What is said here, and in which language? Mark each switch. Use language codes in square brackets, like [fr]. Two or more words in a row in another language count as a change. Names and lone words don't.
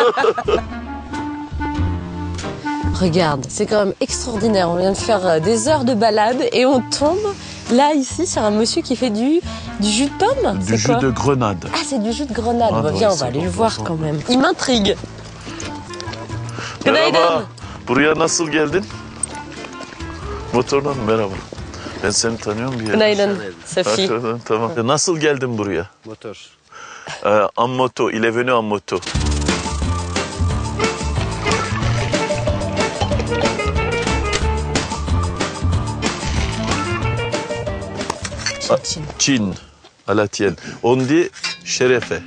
[fr] Regarde, c'est quand même extraordinaire. On vient de faire des heures de balade et on tombe là, ici, sur un monsieur qui fait du jus de pomme. Du jus de grenade. Ah, c'est du jus de grenade. Ah, viens, ouais, on va aller le bon, voir quand même. Il m'intrigue. [tr] Merhaba. Buraya nasıl geldin? Motorla mı? Merhaba. Ben seni tanıyorum bir yer. Günaydın, Sophie. Tamam. Nasıl geldin buraya? Motor. [fr] En moto. Il est venu en moto. Çin, à la tienne. On dit şerefe.